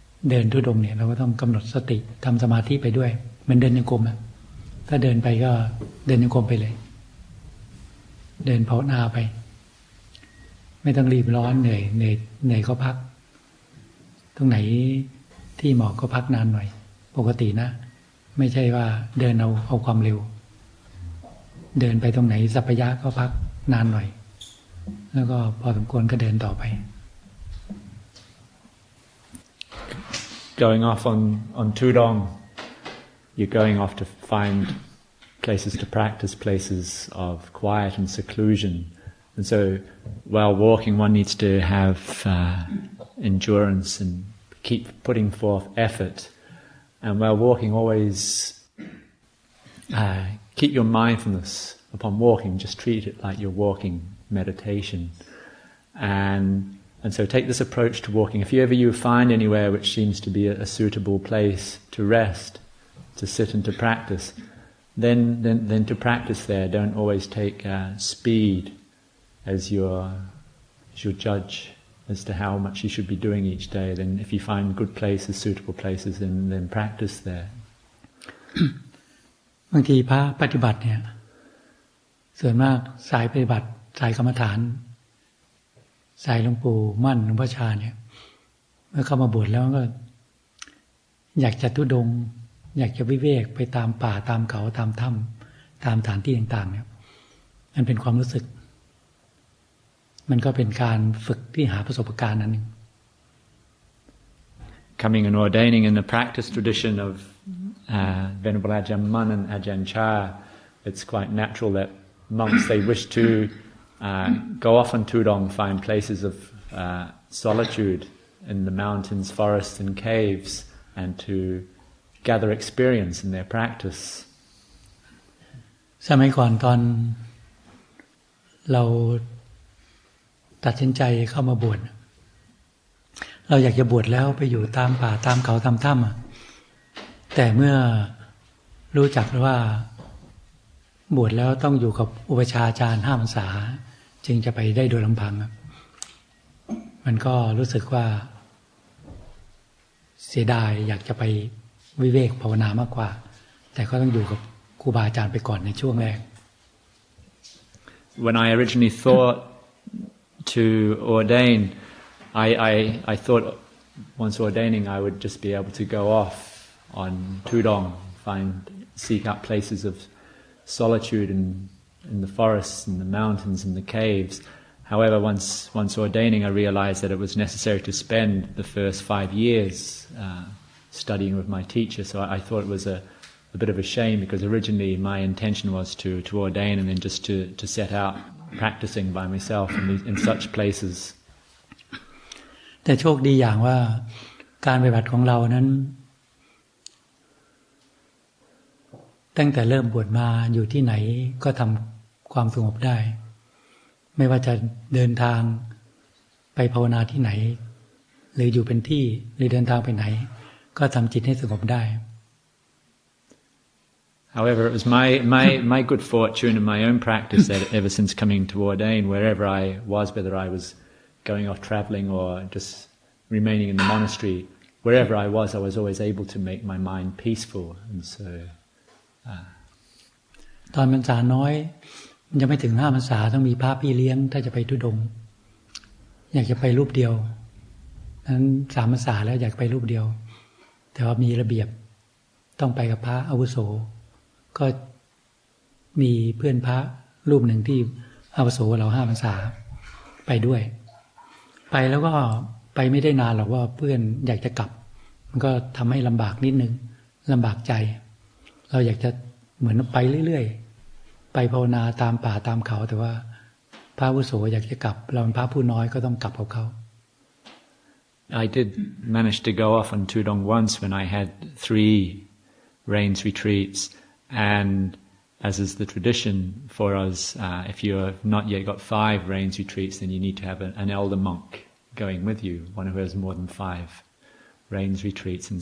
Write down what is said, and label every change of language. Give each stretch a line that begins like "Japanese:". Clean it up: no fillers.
Thai: เดินธุดงค์เนี่ยเราก็ต้องกำหนดสติทำสมาธิไปด้วยเหมือนเดินโยกมถ้าเดินไปก็เดินโยกมไปเลยเดินภาวนาไปไม่ต้องรีบร้อนเหนื่อยก็พักตรงไหนที่เหมาะก็พักนานหน่อยปกตินะไม่ใช่ว่าเดินเอาความเร็วเดินไปตรงไหนสัพยะก็พักนานหน่อยแล้วก็พอสมควรก็เดินต่อไป
English: Going off on Tudong, you're going off to find places to practice, places of quiet and seclusion. And so while walking, one needs to have endurance and keep putting forth effort. And while walking, always keep your mindfulness upon walking. Just treat it like you're walking meditation. And so take this approach to walking. If you find anywhere which seems to be a suitable place to rest, to sit and to practice, then to practice there. Don't always take speed as your judge as to how much you should be doing each day. Then if you find good places, suitable places, then practice there.
Thai: บางทีพระปฏิบัติเนี่ยส่วนมากสายปฏิบัติสายกรรมฐานสายหลวงปู่มั่นหลวงพ่อชาเนี่ยเมื่อเข้ามาบวชแล้วก็อยากจะธุดงค์อยากจะวิเวกไปตามป่าตามเขาตามถ้ำตามฐานที่ต่างๆเนี่ยมันเป็นความรู้สึกมันก็เป็นการฝึกที่หาประสบการณ์นั้นนึง
English: Coming and ordaining in the practice tradition of Venerable Ajahn Dtun and Ajahn Chah, it's quite natural that monks, they wish to go off on Tudong, find places of solitude in the mountains, forests and caves, and to gather experience in their practice.
Thai: สมัยก่อนตอนเราตัดสินใจเข้ามาบวชเราอยากจะบวชแล้วไปอยู่ตามป่าตามเขาตามถ้ำแต่เมื่อรู้จักว่าบวชแล้วต้องอยู่กับอุปชฌาย์อาจารย์5 พรรษาจึงจะไปได้โดยลำพังมันก็รู้สึกว่า เสียดายอยากจะไปวิเวกภาวนามากกว่าแต่ก็ต้องอยู่กับครูบาอาจารย์ไปก่อนในช่วงแรก
English: When I originally thought to ordain, I thought once ordaining I would just be able to go off on Tudong, seek out places of solitude in the forests and the mountains and the caves. However, once ordaining, I realized that it was necessary to spend the first 5 years studying with my teacher. So I thought it was a bit of a shame because originally my intention was to ordain and then just to set out practicing by myself in such places.
Thai: แต่โชคดีอย่างว่าการปฏิบัติของเรานั้นตั้งแต่เริ่มบวชมาอยู่ที่ไหนก็ทำความสงบได้ไม่ว่าจะเดินทางไปภาวนาที่ไหนหรืออยู่เป็นที่หรือเดินทางไปไหนก็ทำจิตให้สงบได้
English: However, it was my good fortune in my own practice that ever since coming to ordain, wherever I was, whether I was going off traveling or just remaining in the monastery, wherever I was always able to make my mind peaceful, and so.
Thai: ตอนพรรษาน้อยมันจะไม่ถึง5 พรรษาต้องมีพระพี่เลี้ยงถ้าจะไปธุดงค์อยากจะไปรูปเดียวนั้น3 พรรษาแล้วอยากไปรูปเดียวแต่ว่ามีระเบียบต้องไปกับพระอาวุโสก็มีเพื่อนพระรูปหนึ่งที่ อาวุโสเรา5 พรรษาไปด้วยไปแล้วก็ไปไม่ได้นานหรอกว่าเพื่อนอยากจะกลับมันก็ทำให้ลำบากนิดนึงลำบากใจเราอยากจะเหมือนไปเรื่อยๆไปภาวนาตามป่าตามเขาแต่ว่าพระอาวุโสอยากจะกลับเราเป็นพระผู้น้อยก็ต้องกลับกับเขา
English: I did manage to go off on Tudong once when I had 3 rains retreats, and as is the tradition for us, if you have not yet got 5 rains retreats, then you need to have an elder monk going with you, one who has more than 5 rains retreats.